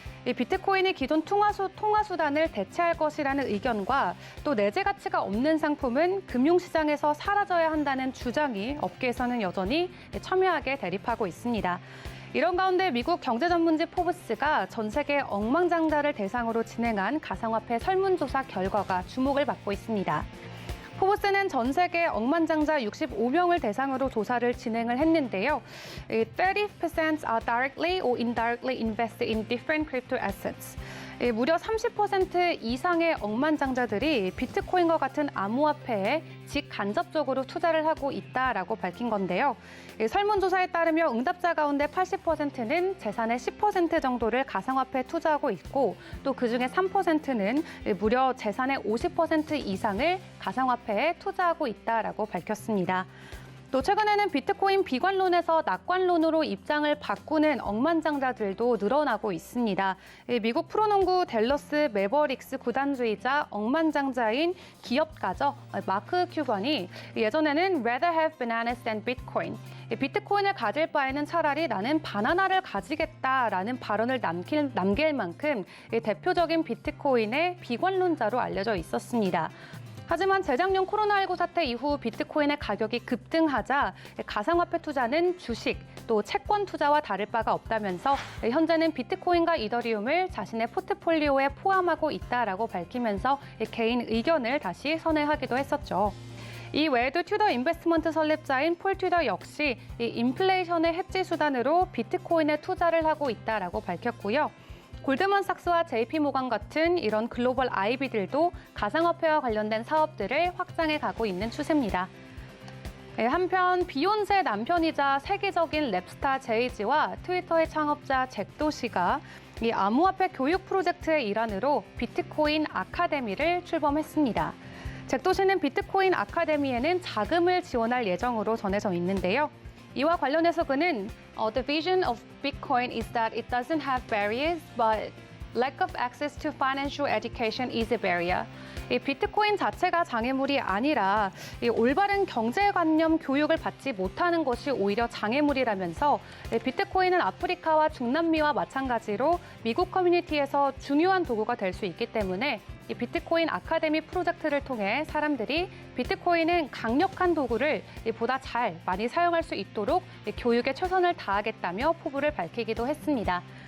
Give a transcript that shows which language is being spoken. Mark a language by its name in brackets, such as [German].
[Korean] 이 비트코인이 기존 통화수단을 대체할 것이라는 의견과 또 내재 가치가 없는 상품은 금융시장에서 사라져야 한다는 주장이 업계에서는 여전히 첨예하게 대립하고 있습니다. 이런 가운데 미국 경제전문지 포브스가 전 세계 억만장자를 대상으로 진행한 가상화폐 설문조사 결과가 주목을 받고 있습니다. 포브스는 전 세계 억만장자 65명을 대상으로 조사를 진행을 했는데요. [English] 30% are directly or indirectly invested in different crypto assets. [Korean] 무려 30% 이상의 억만장자들이 비트코인과 같은 암호화폐에 직간접적으로 투자를 하고 있다라고 밝힌 건데요. 설문조사에 따르며 응답자 가운데 80%는 재산의 10% 정도를 가상화폐에 투자하고 있고 또 그중에 3%는 무려 재산의 50% 이상을 가상화폐에 투자하고 있다라고 밝혔습니다. 또 최근에는 비트코인 비관론에서 낙관론으로 입장을 바꾸는 억만장자들도 늘어나고 있습니다. 미국 프로농구 댈러스 매버릭스 구단주이자 억만장자인 기업가죠. 마크 큐번이 예전에는 [English] rather have bananas than Bitcoin. [Korean] 비트코인을 가질 바에는 차라리 나는 바나나를 가지겠다라는 발언을 남길 만큼 대표적인 비트코인의 비관론자로 알려져 있었습니다. 하지만 재작년 코로나19 사태 이후 비트코인의 가격이 급등하자 가상화폐 투자는 주식, 또 채권 투자와 다를 바가 없다면서 현재는 비트코인과 이더리움을 자신의 포트폴리오에 포함하고 있다라고 밝히면서 개인 의견을 다시 선회하기도 했었죠. 이 외에도 튜더 인베스트먼트 설립자인 폴 튜더 역시 이 인플레이션의 해지 수단으로 비트코인에 투자를 하고 있다라고 밝혔고요. 골드만삭스와 JP모건 같은 이런 글로벌 IB들도 가상화폐와 관련된 사업들을 확장해 가고 있는 추세입니다. 한편 비욘세 남편이자 세계적인 랩스타 제이지와 트위터의 창업자 잭 도시가 이 암호화폐 교육 프로젝트의 일환으로 비트코인 아카데미를 출범했습니다. 잭 도시는 비트코인 아카데미에는 자금을 지원할 예정으로 전해져 있는데요. 이와 관련해서 그는 [English] The vision of Bitcoin is that it doesn't have barriers, but lack of access to financial education is a barrier. [Korean] 이 비트코인 자체가 장애물이 아니라 이 올바른 경제관념 교육을 받지 못하는 것이 오히려 장애물이라면서 비트코인은 아프리카와 중남미와 마찬가지로 미국 커뮤니티에서 중요한 도구가 될 수 있기 때문에 이 비트코인 아카데미 프로젝트를 통해 사람들이 비트코인은 강력한 도구를 보다 잘 많이 사용할 수 있도록 교육에 최선을 다하겠다며 포부를 밝히기도 했습니다.